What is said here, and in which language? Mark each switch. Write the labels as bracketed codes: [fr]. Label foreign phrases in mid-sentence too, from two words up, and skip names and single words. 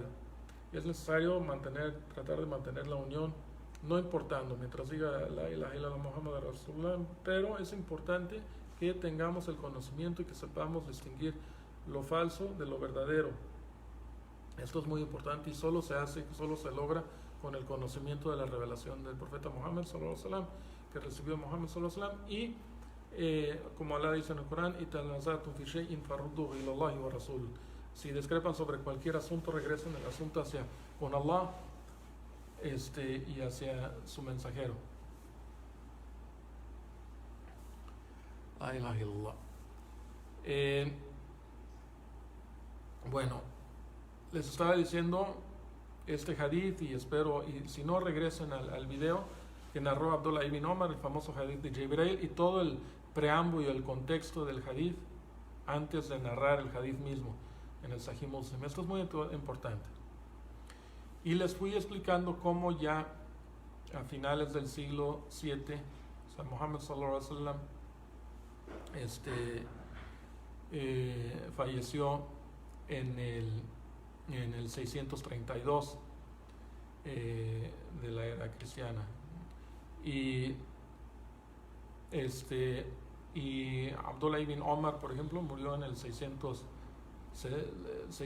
[es] Es necesario tratar de mantener la unión, no importando, mientras diga [ar] لا إله إلا الله محمد رسول الله, [es] pero es importante que tengamos el conocimiento y que sepamos distinguir lo falso de lo verdadero. Esto es muy importante y solo se hace, solo se logra con el conocimiento de la revelación del profeta Muhammad [ar] صلى الله عليه وسلم, [es] que recibió Muhammad [ar] صلى الله عليه وسلم, [es] y como Allah dice en el Corán, si discrepan sobre cualquier asunto, regresen el asunto hacia con Allah y hacia su mensajero. [ar] لا إله إلا الله. [es] Bueno, les estaba diciendo este hadith y espero, y si no, regresen al video que narró Abdullah ibn Omar, el famoso hadith de Jibril, y todo el preámbulo y el contexto del hadith antes de narrar el hadith mismo en el Sahih Muslim. Esto es muy importante. Y les fui explicando cómo ya a finales del siglo VII, o sea, Muhammad [ar] صلى الله عليه وسلم [es] falleció en el 632 de la era cristiana, y Abdullah ibn Omar, por ejemplo, murió en el 669.